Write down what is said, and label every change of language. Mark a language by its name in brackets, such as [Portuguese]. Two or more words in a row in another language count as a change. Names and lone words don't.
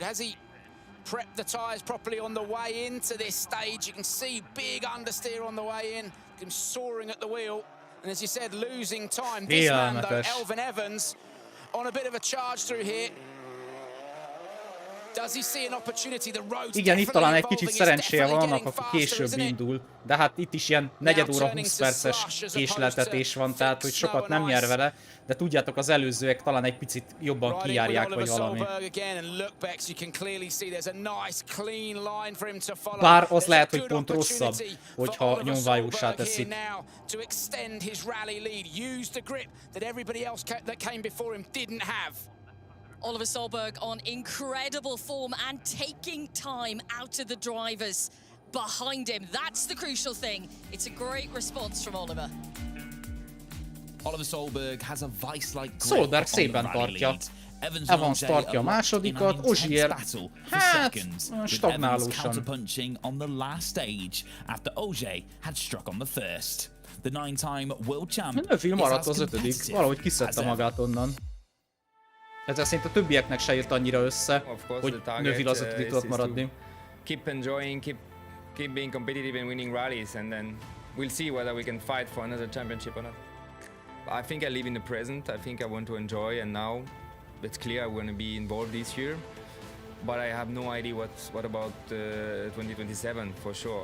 [English] Has he prepped the tyres properly on the way into this stage? You can see big understeer on the way in, him soaring at the wheel. And as you said, losing time. This man, though, Elvin Evans, on a bit of a charge through here. Does he see an opportunity? The road's [Hungarian] Igen, itt talán egy kicsit szerencséje van annak, aki később indul, de hát itt is ilyen negyed óra 20 perces késleltetés van, tehát hogy sokat nem nyer vele, de tudjátok, az előzőek talán egy picit jobban kijárják, vagy valami. Bár az lehet, hogy pont rosszabb, hogyha nyomvájósá teszik. [English] Oliver Solberg on incredible form and taking time out of the drivers behind him. That's the crucial thing. It's a great response from Oliver. Oliver Solberg has a vice-like grip [Hungarian] Solberg szépen tartja. Evans tartja a másodikat, Ogier hát stagnálósan. [English] Counterpunching on the last stage after Ogier had struck on the first. The 9-time world champ. [Hungarian] Neuville maradt az ötödik, valahogy kiszedte magát onnan. Ezzel szerint a többieknek se jött annyira össze, hogy Neuville az ötödik tudott maradni. [English] Keep enjoying, keep being competitive and winning rallies, and then we'll see whether we can fight for another championship or not. I think I live in the present. I think I want to enjoy, and now it's clear I want to be involved this year. but I have no idea what about 2027 for sure.